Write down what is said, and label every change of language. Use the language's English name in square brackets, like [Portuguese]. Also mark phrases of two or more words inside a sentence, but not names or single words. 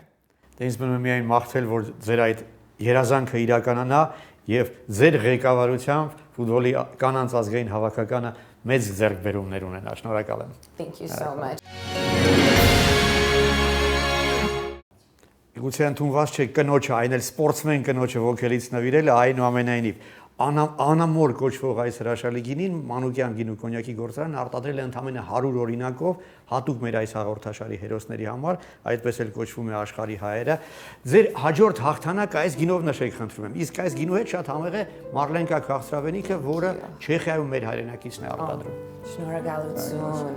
[Armenian] Դե ինձ մնում է միայն մաղթել, որ ձեր այդ երազանքը իրականանա եւ ձեր ղեկավարությամբ ֆուտբոլի կանանց ազգային հավաքականը մեծ ձեռքբերումներ ունենա։ Շնորհակալ եմ։ [English] Thank you so much. [Armenian] Գուցե ընդունված չէ կնոջը, այն էլ սպորտսմեն կնոջը ոգելից նվիրելը, այնուամենայնիվ անամոր կոչվող այս հրաշալի գինին Մանուկյան գինու կոնյակի գործարանը արտադրել է ընդամենը 100 օրինակով հատուկ մեր այս հաղորդաշարի հերոսների համար, այդպես էլ կոչվում է աշխարհի հայերը։ Ձեր հաջորդ հաղթանակը այս գինով նշեք, խնդրում եմ։ Իսկ այս գինու հետ շատ համեղ է Մարլենկա քաղցրավենիքը, որը Չեխիայում մեր հայրենակիցն է արտադրում։